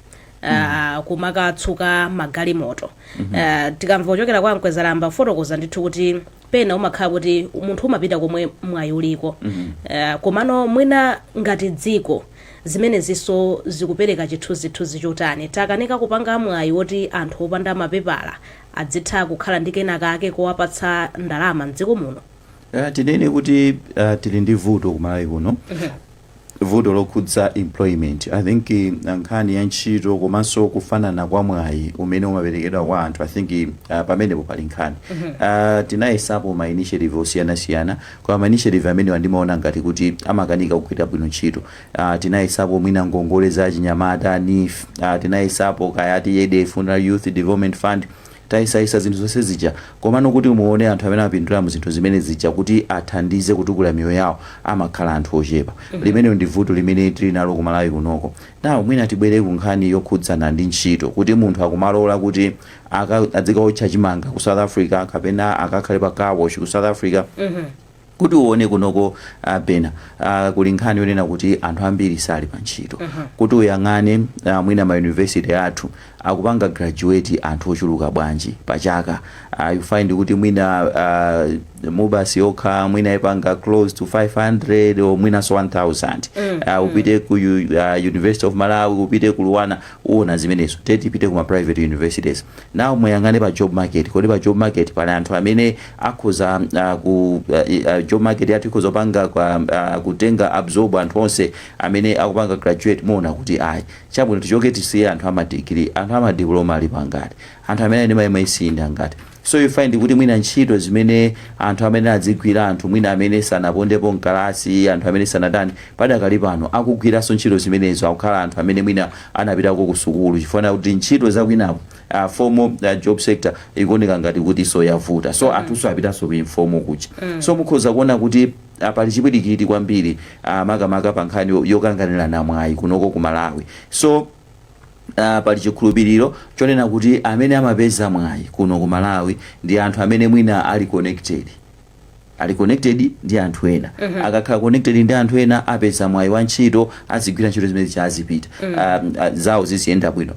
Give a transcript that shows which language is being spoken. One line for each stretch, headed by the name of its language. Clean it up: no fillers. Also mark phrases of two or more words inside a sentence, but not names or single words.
Nyanja: kumaka tsuka magalimoto tikamva kuchokera kwa Mkwezalamba fotokoza ndithu kuti pena umakhala kuti munthu umapita komwe mwayi uliko komano mwina ngati dziko zimene ziso zikupereka chithunzithunzi chotani takanika kupanga mwayi woti anthu opanda mapepala adzitha kukhala ndi kenakake kowapatsa ndalama mdziko muno tinene kuti tili ndi vuto kumalawi kuno vuto lokhudza employment
English: I think
Nyanja: nkhani ya ntchito komanso kufanana kwa mwayi umene umaperekedwa kwa anthu
English: I think
Nyanja: pamenepo pali nkhani tinayesapo ma initiative osiyanasiyana kwa ma initiative amene wandimaona ngati kuti amakanika kugwira bwino ntchito tinayesapo mwina ngongole za chinyamata NIF tinayesapo kayati YEDF Youth Development Fund taisayisa zinthu zonse zija komano kuti muone anthu amene apindula mu zinthu zimene zija kuti athandize kutukula miyoyo yawo amakhala anthu ochepa limeneyo ndi vuto limene tili nalo kumalawi kunoko nawo mwina tibwere ku nkhani yokhudzana ndi ntchito kuti munthu akumalola kuti adzikaotcha chimanga ku South Africa kapena akakhale pa car wash ku South Africa kuti uone kunoko pena kuli nkhani yonena kuti anthu ambiri sali pa ntchito kuti uyang'ane mwina ma university athu akupanga graduate anthu ochuluka bwanji pachaka
English: you find
Nyanja: kuti mwina mubasi yokha mwina ipanga
English: close to 500 or
Nyanja: mwina so 1000 upite ku University of Malawi upite ku Luwana uona zimenezo teti ipite ku ma
English: private universities now
Nyanja: muyang'ane pa
English: job market
Nyanja: kodi pa
English: job market
Nyanja: pali anthu amene akhoza ku
English: job market
Nyanja: yathu ikhozopanga kutenga absorb anthu onse amene akupanga graduate mona kuti ayi chabwino tichoke tisiye anthu amadigiri anthu amadiploma ali pangati anthu amene ndi maimaisinde angati.
English: So you find
Nyanja: kuti mwina ntchito zimene anthu amene adzigwira anthu mwina amene sanapondepo mkalasi anthu amene sanadani padakali pano akugwiranso ntchito zimenezo akukhala anthu amene mwina anapitako ku sukulu chifukwa kuti ntchito zakwinapo
English: formal job sector
Nyanja: ikuoneka ngati kuti so yavuta so anthuso apitanso ku informal kucha. So mukhoza kuona kuti pali chipwirikiti kwambiri makamaka pa nkhani yokanganirana mwayi kunoko ku Malawi. So pali chikhulupiriro chonena kuti amene amapeza mwayi kuno ku Malawi ndi anthu amene mwina ali connected ndi anthu ena akakhala connected ndi anthu ena apeza mwayi wa ntchito azigwira ntchito zimene zazipita zawo ziziyenda bwino.